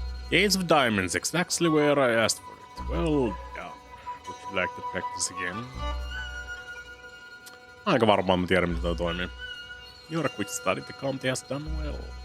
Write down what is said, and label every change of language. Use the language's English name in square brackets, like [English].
[English] Gates of Diamonds, exactly where I asked for it. Well done. Would you like to practice again? [Finnish] Aika varmaan mä tiedän, miten toi toimii. [English] You're a quick study, the Comte has done well.